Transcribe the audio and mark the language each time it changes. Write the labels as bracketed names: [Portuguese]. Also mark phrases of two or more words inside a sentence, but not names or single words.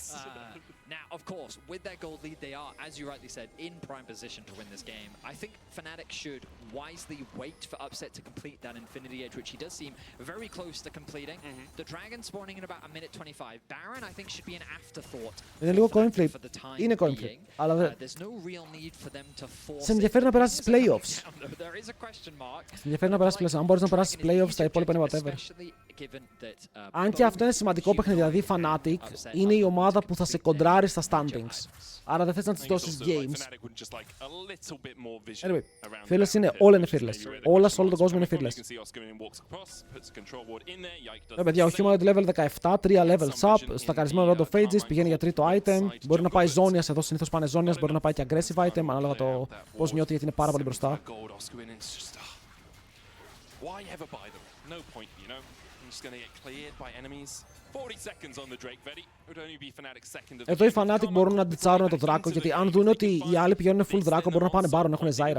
[English] Now, of course, with their gold lead, they are, as you rightly said, in prime position to win this game. I think Fnatic should wisely wait for Upset to complete that Infinity Edge, which he does seem very close to completing. The Dragon spawning in about 1:25. Baron, I think, should be an afterthought. [Greek] Είναι λίγο [English] coin flip. [Greek] Είναι [English] coin flip. [Greek] Αλλά [English] there's no real need for them to force. [Greek] Σε ενδιαφέρει να περάσεις playoffs. [English] There is a question mark. [Greek] Σε ενδιαφέρει να περάσεις playoffs. Αν μπορείς να περάσεις playoffs, τα υπόλοιπα είναι whatever. Αν και αυτό είναι σημαντικό παιχνίδι, δηλαδή Fnatic είναι η ομάδα που θα σε κοντράρει στα standings. Άρα δεν θες να τις δώσεις games. Anyway, fearless είναι, όλα είναι fearless. Όλα σε όλο τον κόσμο είναι fearless. Παιδιά, ο Humanoid level 17, 3 [English] levels up, [Greek] στακαρισμένο Road of Ages, πηγαίνει για τρίτο item. Μπορεί να πάει ζώνιας, εδώ συνήθως πάνε ζώνιας, μπορεί να πάει και [English] aggressive item, [Greek] ανάλογα το πώς νιώθει γιατί είναι πάρα πολύ μπροστά. Εδώ οι Fnatic μπορούν να αντιτσάρουν το Δράκο, γιατί αν δουν ότι οι άλλοι πηγαίνουν full Δράκο μπορούν να πάνε Baron, έχουν Zyra.